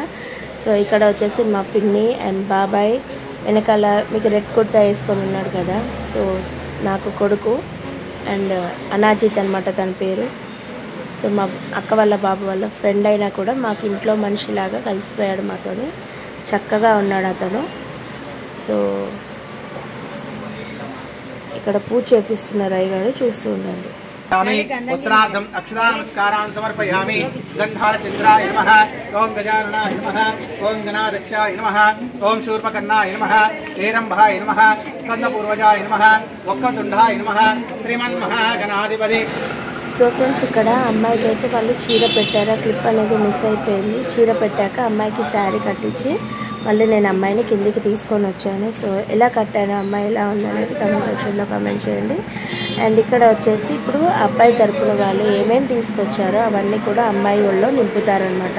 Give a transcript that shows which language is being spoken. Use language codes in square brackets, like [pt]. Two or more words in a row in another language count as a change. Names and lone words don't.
[te] సో ఇక్కడ వచ్చేసి మా పిన్ని అండ్ బాబాయ్, వెనకాల మీకు రెడ్ కుర్తా వేసుకొని ఉన్నాడు కదా, సో నాకు కొడుకు అండ్ అనాజిత్ అనమాట తన పేరు. సో మా అక్క వాళ్ళ బాబు వాళ్ళ ఫ్రెండ్ అయినా కూడా మాకు ఇంట్లో మనిషిలాగా కలిసిపోయాడు, మాతో చక్కగా ఉన్నాడు అతను. సో ఇక్కడ పూజ చేపిస్తున్నారు అయ్యగారు, చూస్తూ ఉండండి. [sa] वस्त्रार्थम अक्षतानमस्कारान् समर्पयामि। गन्धाचन्द्राय नमः, ओं गजाननाय नमः, ओं गणाध्यक्षाय नमः, ओं शूर्पकर्णाय नमः, हेरम्भाय नमः, स्कन्दपूर्वजाय नमः, वक्रतुण्डाय नमः, श्रीमन्महागणाधिपति। [te] సో ఫ్రెండ్స్ ఇక్కడ అమ్మాయికి అయితే వాళ్ళు చీర పెట్టారు, క్లిప్ అనేది మిస్ అయిపోయింది. చీర పెట్టాక అమ్మాయికి శారీ కట్టించి మళ్ళీ నేను అమ్మాయిని కిందికి తీసుకొని వచ్చాను. సో ఎలా కట్టాను, అమ్మాయి ఎలా ఉందనేది [en] comment sectionలో [te] కమెంట్ చేయండి. అండ్ ఇక్కడ వచ్చేసి ఇప్పుడు అబ్బాయి తరపున వాళ్ళు ఏమేమి తీసుకొచ్చారో అవన్నీ కూడా అమ్మాయి ఒళ్ళో నింపుతారనమాట.